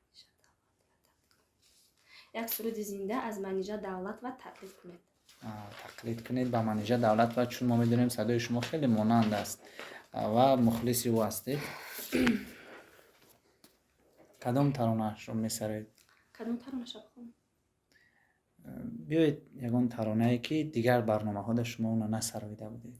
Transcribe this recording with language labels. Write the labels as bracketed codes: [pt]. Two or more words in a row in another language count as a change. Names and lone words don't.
[tg] як суруди зинда аз манеҷа давлат ва тақлид кунед. [fa] تقلید کنید با منیژه دولت و چون ما میدونیم صدای شما خیلی مانند است و مخلصی او هستید. کدام ترانه‌اش رو میسرید؟ کدوم ترانه‌اش بخونم؟ بیایید یگان ترانه‌ای که دیگر برنامه‌ها در شما اونو نسراییده بودید.